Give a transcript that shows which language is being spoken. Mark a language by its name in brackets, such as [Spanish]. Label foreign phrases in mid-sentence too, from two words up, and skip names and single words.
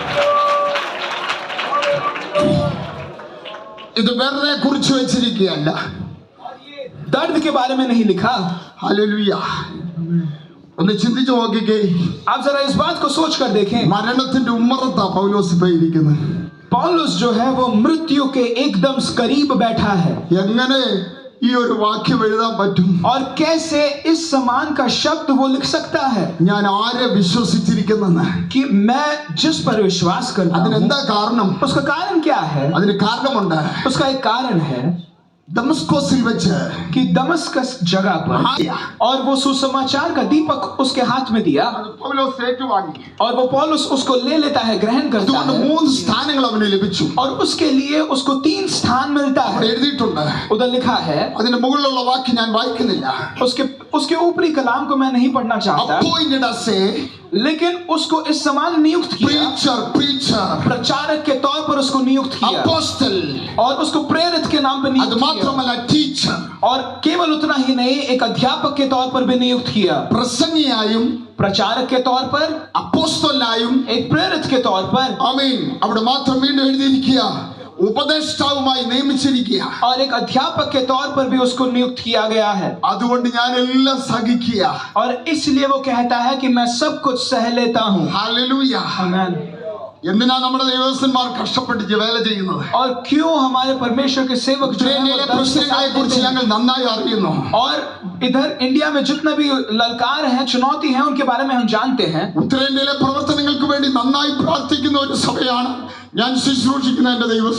[Malayalam] ഇത് വെറുതെ കുറിച്ച് വെച്ചിരിക്കുകയല്ല. [Hindi] दर्द के बारे में नहीं लिखा. [Malayalam] ഹല്ലേലൂയ. ഒന്ന് ചിന്തിച്ചു നോക്കിക്കേ. [Hindi] आप जरा इस बात को सोच कर देखें. [Malayalam] മരണത്തിന്റെ ഉമ്മറത്താ പൗലോസ് ഇപ്പൊ ഇരിക്കുന്നത്. [Hindi] पौलुस जो है वो मृत्यु के एकदम करीब बैठा है. [Malayalam] എങ്ങനെ ഈ ഒരു വാക്യം എഴുതാൻ പറ്റും? [Hindi] और कैसे इस समान का शब्द वो लिख सकता है [Malayalam] ഞാൻ ആരെ വിശ്വസിച്ചിരിക്കുന്നെന്ന്. [Hindi] कि मैं जिस पर विश्वास करता हूं. [Malayalam] അതിനെന്താ കാരണം? [Hindi] उसका कारण क्या है? [Malayalam] അതിന് കാരണമുണ്ട്. [Hindi] उसका एक कारण है. [Malayalam] ദമസ്കോസിൽ വെച്ച് [Hindi] कि दमस्कस जगह पर और वो सुसमाचार का दीपक उसके हाथ में दिया [Malayalam] പൗലോസ് ഏറ്റുവാങ്ങി. [Hindi] और वो पौलुस उसको ले लेता है, ग्रहण करता [Malayalam] അതുകൊണ്ട് [Hindi] है [Malayalam] 3 സ്ഥാനങ്ങൾ അവന് ലഭിച്ചു. [Hindi] और उसके लिए उसको 3 स्थान मिलता [Malayalam] അവിടെ [Hindi] है. [Malayalam] എഴുതിയിട്ടുണ്ട്. [Hindi] उधर लिखा है, [Malayalam] അതിന്റെ മുകളിലുള്ള വാക്യം ഞാൻ വായിക്കുന്നില്ല. [Hindi] उसके ऊपरी कलाम को मैं नहीं पढ़ना चाहता, [English] appointed as a [Hindi] लेकिन उसको इस समान नियुक्त किया, [English] preacher, [Hindi] प्रचारक के तौर पर उसको नियुक्त किया [English] apostle, [Hindi] और उसको प्रेरित के नाम पर [Malayalam] അത് [Hindi] नियुक्त किया, [Malayalam] മാത്രമല്ല teacher, [Hindi] और केवल उतना ही नहीं, एक अध्यापक के तौर पर भी नियुक्त किया, [Malayalam] പ്രസംഗിയായും [Hindi] प्रचारक के तौर पर, [Malayalam] അപ്പോസ്തലനായും, [Hindi] एक प्रेरित के तौर पर, [Malayalam] ആമേൻ. അവിടെ മാത്രം വീണ്ടും എഴുതിയിരിക്കുക, ഉപദേഷ്ടാവുമായി നിയമിച്ചിരിക്കുക. [Hindi] और एक अध्यापक के तौर पर भी उसको नियुक्त किया गया है. [Malayalam] അതുകൊണ്ട് ഞാൻ എല്ലാം സഹിക്കുക. [Hindi] और इसलिए वो कहता है कि मैं सब कुछ सह लेता हूँ. [Malayalam] ഹല്ലേലൂയ. [Hindi] आमीन. [Malayalam] എന്തിനാ നമ്മുടെ ദൈവദാസന്മാർ കഷ്ടപ്പെട്ട് വേല ചെയ്യുന്നത്? [Hindi] और क्यों हमारे परमेश्वर के सेवक जो हैं वो [Malayalam] ഉത്തരേന്ത്യയിലെ [Hindi] दर्द के साथ [Malayalam] പ്രശ്നങ്ങളെ കുറിച്ച് [Hindi] देते हैं? [Malayalam] ഞങ്ങൾ നന്നായി അറിയുന്നു. [Hindi] और इधर इंडिया में जितना भी ललकार है, चुनौती है, उनके बारे में हम जानते हैं. [Malayalam] ഉത്തരേന്ത്യയിലെ പ്രവർത്തനങ്ങൾക്ക് വേണ്ടി നന്നായി പ്രാർത്ഥിക്കുന്ന ഒരു സഭയാണ് ഞാൻ ശുശ്രൂഷിക്കുന്ന എന്റെ ദൈവസഭ.